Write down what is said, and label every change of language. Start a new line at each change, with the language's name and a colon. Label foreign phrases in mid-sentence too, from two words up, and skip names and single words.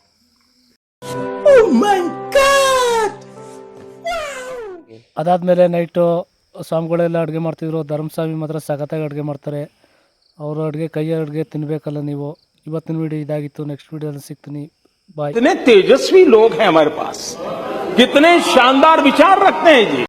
Kannada: ಅದಾದಮೇಲೆ ನೈಟು ಸ್ವಾಮಿಗಳೆಲ್ಲ ಅಡುಗೆ ಮಾಡ್ತಿದ್ರು. ಧರ್ಮಸ್ವಾಮಿ ಮಾತ್ರ ಸಖತ್ತಾಗಿ ಅಡುಗೆ ಮಾಡ್ತಾರೆ. ಅವರು ಅಡುಗೆ, ಕೈಯ ಅಡುಗೆ ತಿನ್ನಬೇಕಲ್ಲ ನೀವು. ಇವತ್ತಿನ ವಿಡಿಯೋ ಇದಾಗಿತ್ತು. ನೆಕ್ಸ್ಟ್ ವಿಡಿಯೋದಲ್ಲಿ ಸಿಗ್ತೀನಿ. ಬಾಯ್.
Hindi: कितने तेजस्वी लोग हैं हमारे पास, कितने शानदार विचार रखते हैं जी।